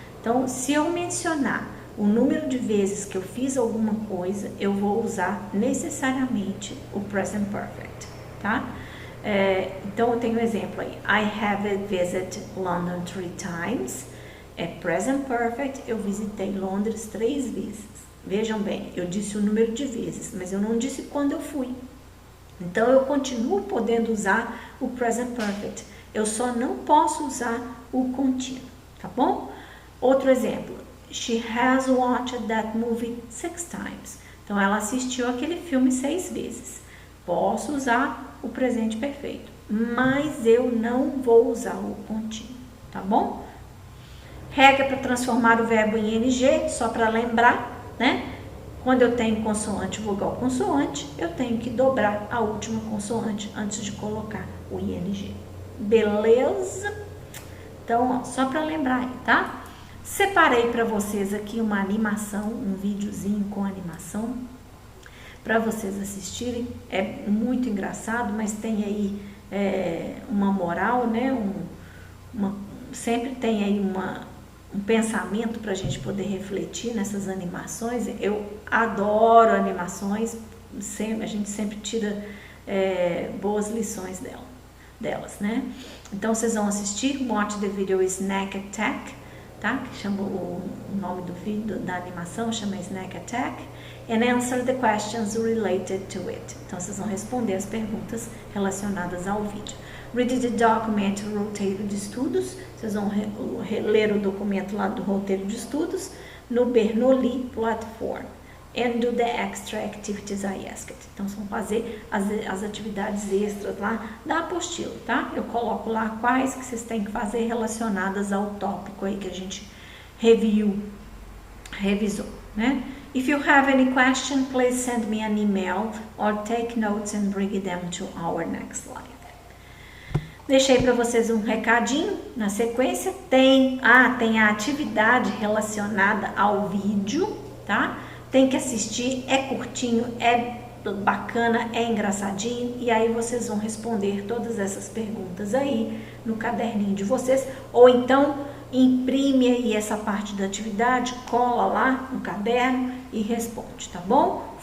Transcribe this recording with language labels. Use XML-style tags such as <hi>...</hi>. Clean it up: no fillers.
<pt>Então, se eu mencionar o número de vezes que eu fiz alguma coisa, eu vou usar necessariamente o Present Perfect, tá? Então, eu tenho um exemplo aí.</pt> <en>I have visited London 3 times.</en> <pt>É Present Perfect, eu visitei Londres 3 vezes. Vejam bem, eu disse o número de vezes, mas eu não disse quando eu fui. Então, eu continuo podendo usar o Present Perfect. Eu só não posso usar o contínuo, tá bom? Outro exemplo.</pt> <en>She has watched that movie 6 times.</en> <pt>Então, ela assistiu aquele filme 6 vezes. Posso usar o presente perfeito, mas eu não vou usar o contínuo, tá bom? Regra para transformar o verbo em ing, só para lembrar, né? Quando eu tenho consoante, vogal, consoante, eu tenho que dobrar a última consoante antes de colocar o ing. Beleza? Então, só para lembrar aí, tá? Separei para vocês aqui uma animação, um videozinho com animação, para vocês assistirem. É muito engraçado, mas tem aí uma moral, né? Sempre tem aí um pensamento para a gente poder refletir nessas animações. Eu adoro animações, a gente sempre tira boas lições delas, né? Então, vocês vão assistir,</pt> <en>watch the video Snack Attack,</en> <pt>tá? Que chama o nome do vídeo, da animação, chama Snack Attack.</pt> <en>And answer the questions related to it.</en> <pt>Então, vocês vão responder as perguntas relacionadas ao vídeo.</pt> <en>Read the document,</en> <pt>roteiro de estudos. Vocês vão ler o documento lá do roteiro de estudos no Bernoulli Platform.</pt> <en>and do the extra activities I asked.</en> <pt>Então, são fazer as atividades extras lá da apostila, tá? Eu coloco lá quais que vocês têm que fazer relacionadas ao tópico aí que a gente revisou, né?</pt> <en>If you have any question, please send me an email or take notes and bring them to our next slide.</en> <pt>Deixei para vocês um recadinho na sequência. Tem a atividade relacionada ao vídeo, tá? Tem que assistir, é curtinho, é bacana, é engraçadinho, e aí vocês vão responder todas essas perguntas aí no caderninho de vocês, ou então imprime aí essa parte da atividade, cola lá no caderno e responde, tá bom?</pt>